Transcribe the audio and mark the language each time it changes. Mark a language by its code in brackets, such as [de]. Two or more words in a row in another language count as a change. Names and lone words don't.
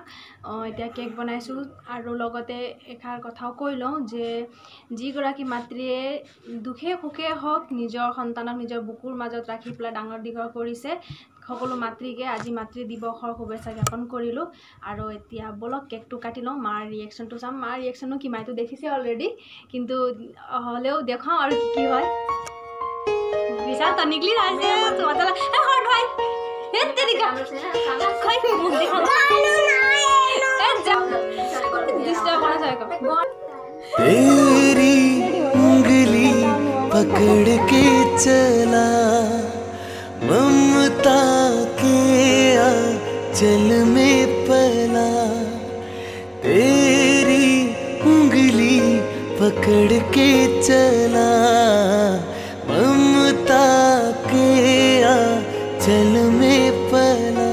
[as] এতিয়া কেক বনাইছোঁ আৰু লগতে এষাৰ কথাও কৈ লওঁ যে যিগৰাকী মাতৃয়ে দুখে সুখে হওক নিজৰ সন্তানক নিজৰ বুকুৰ মাজত ৰাখি পেলাই ডাঙৰ দীঘল কৰিছে, সকলো মাতৃকে আজি মাতৃ দিৱসৰ শুভেচ্ছা জ্ঞাপন কৰিলোঁ। আৰু এতিয়া বলক কেকটো কাটি লওঁ, মাৰ ৰিয়েকশ্যনটো চাম। মাৰ ৰিয়েকশ্যনো কি মায়েতো দেখিছে অলৰেডি, কিন্তু হ'লেও দেখাওঁ আৰু কি হয়। বিশাল তনিকলি আছে [hi] तेरी उंगली पकड़ के चला ममता के आंचल में पला, तेरी उंगली पकड़ के चला ममता के आंचल में पला।